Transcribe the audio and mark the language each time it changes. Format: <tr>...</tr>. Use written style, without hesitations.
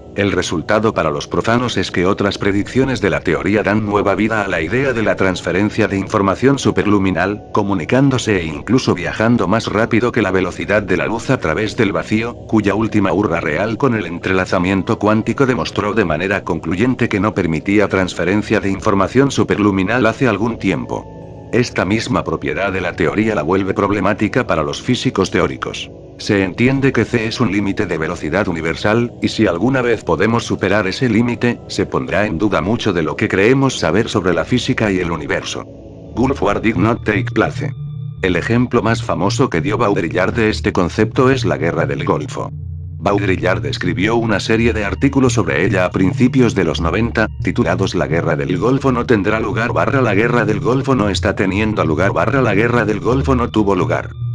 <es>El resultado para los profanos es que otras predicciones de la teoría dan nueva vida a la idea de la transferencia de información superluminal, comunicándose e incluso viajando más rápido que la velocidad de la luz a través del vacío, cuya última urra real con el entrelazamiento cuántico demostró de manera concluyente que no permitía transferencia de información superluminal hace algún tiempo. Esta misma propiedad de la teoría la vuelve problemática para los físicos teóricos. Se entiende que c es un límite de velocidad universal, y si alguna vez podemos superar ese límite, se pondrá en duda mucho de lo que creemos saber sobre la física y el universo.</es> <en>Gulf War did not take place.</en> <es>El ejemplo más famoso que dio Baudrillard de este concepto es la Guerra del Golfo. Baudrillard escribió una serie de artículos sobre ella a principios de los 90, titulados La Guerra del Golfo no tendrá lugar / La Guerra del Golfo no está teniendo lugar / La Guerra del Golfo no tuvo lugar.</es>